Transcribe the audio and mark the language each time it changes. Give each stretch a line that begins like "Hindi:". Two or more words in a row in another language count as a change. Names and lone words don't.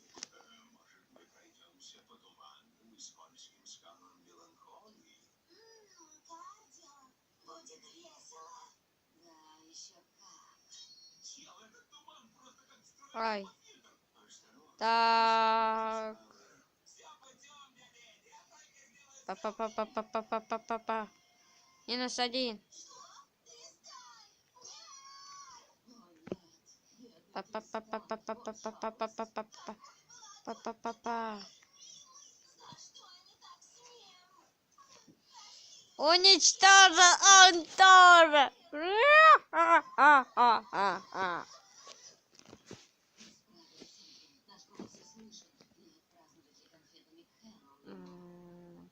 Russian: Может, мы пройдемся по туманным и скользким скалам меланхолии? Кардио. Будет весело. Да, еще как. Чел, этот туман просто как Ай. встроенный фильтр. Осторожно. Так. Все путем, дядя Эдди. Я только сделаю Па-па-па-па-па-па-па-па-па. Минус 1. Па-па-па-па-па-па-па-па-па-па-па-па. Па-па-па-па. Уничтожил он тоже. Ха-ха-ха-ха. Наш голос услышан. И отпразднуйте конфетами к Хэллоуину.